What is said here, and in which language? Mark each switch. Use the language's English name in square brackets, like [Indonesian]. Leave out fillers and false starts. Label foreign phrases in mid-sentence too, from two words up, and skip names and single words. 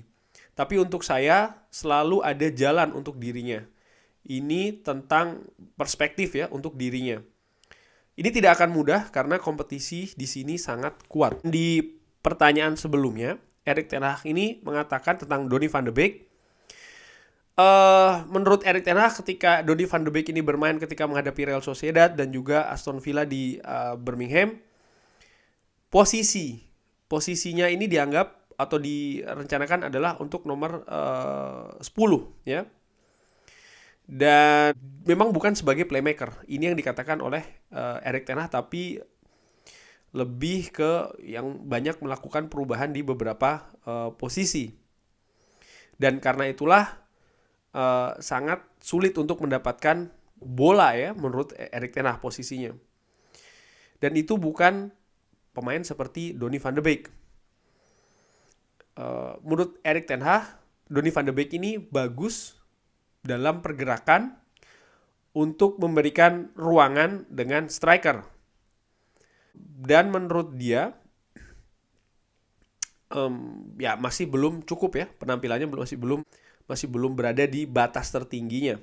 [Indonesian] Tapi untuk saya selalu ada jalan untuk dirinya. Ini tentang perspektif ya untuk dirinya. Ini tidak akan mudah karena kompetisi di sini sangat kuat. Di pertanyaan sebelumnya, Erik ten Hag ini mengatakan tentang Donny van de Beek. Menurut Erik ten Hag, ketika Donny van de Beek ini bermain ketika menghadapi Real Sociedad dan juga Aston Villa di Birmingham, posisinya ini dianggap atau direncanakan adalah untuk nomor 10 ya. Dan memang bukan sebagai playmaker. Ini yang dikatakan oleh Erik ten Hag, tapi lebih ke yang banyak melakukan perubahan di beberapa posisi. Dan karena itulah sangat sulit untuk mendapatkan bola ya menurut Erik ten Hag posisinya. Dan itu bukan pemain seperti Donny van de Beek. Menurut Erik ten Hag, Donny van de Beek ini bagus dalam pergerakan untuk memberikan ruangan dengan striker. Dan menurut dia masih belum cukup ya, penampilannya masih belum berada di batas tertingginya.